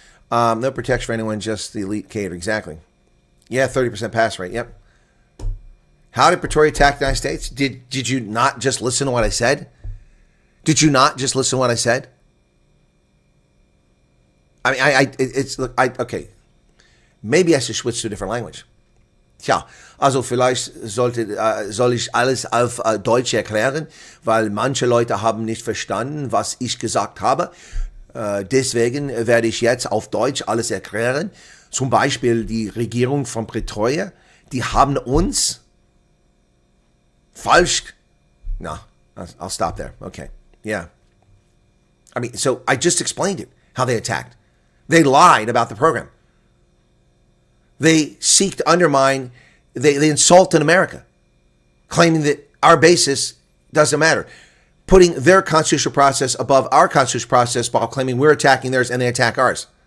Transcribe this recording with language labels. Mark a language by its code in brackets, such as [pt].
[en] No protection for anyone, just the elite cater. Exactly. Yeah, 30% pass rate. Yep. How did Pretoria attack the United States? Did you not just listen to what I said? Did you not just listen to what I said? I mean, okay. Maybe I should switch to a different language. [de] Tja, also vielleicht soll ich alles auf Deutsch erklären, weil manche Leute haben nicht verstanden, was ich gesagt habe. Deswegen werde ich jetzt auf Deutsch alles erklären. Zum Beispiel die Regierung von Pretoria, die haben uns falsch... [en] No, I'll stop there. Okay, yeah. I mean, so I just explained it, how they attacked. They lied about the program. They seek to undermine, they insulted America, claiming that our basis doesn't matter, putting their constitutional process above our constitutional process while claiming we're attacking theirs and they attack ours.